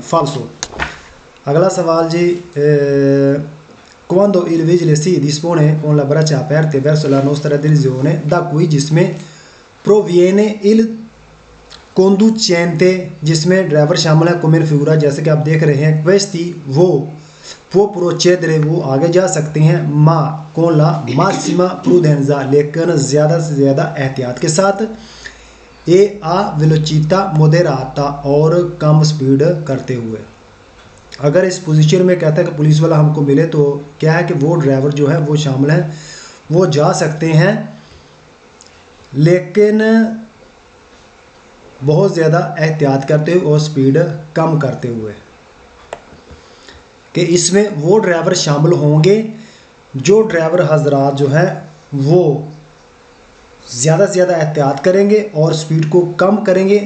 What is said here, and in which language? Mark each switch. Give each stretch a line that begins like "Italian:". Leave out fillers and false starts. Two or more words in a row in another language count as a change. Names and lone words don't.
Hindi: फाल्सो। अगला सवाल जी,
Italian: quando il vigile si dispone con le braccia aperte verso la nostra direzione da cui, जिसमें proviene il conducente,
Hindi: जिसमें ड्राइवर शामिल है,
Italian: come in figura,
Hindi: जैसे कि आप देख रहे हैं,
Italian: questi वो può procedere,
Hindi: वो आगे जा सकते हैं,
Italian: ma con la massima prudenza,
Hindi: लेकिन ज़्यादा से ज़्यादा एहतियात के साथ,
Italian: e a velocità moderata,
Hindi: और कम स्पीड करते हुए। अगर इस पोजीशन में कहता है कि पुलिस वाला हमको मिले तो क्या है कि वो ड्राइवर जो है वो शामिल है, वो जा सकते हैं लेकिन बहुत ज़्यादा एहतियात करते हुए और स्पीड कम करते हुए, कि इसमें वो ड्राइवर शामिल होंगे जो ड्राइवर हजरात जो है वो ज़्यादा से ज़्यादा एहतियात करेंगे और स्पीड को कम करेंगे।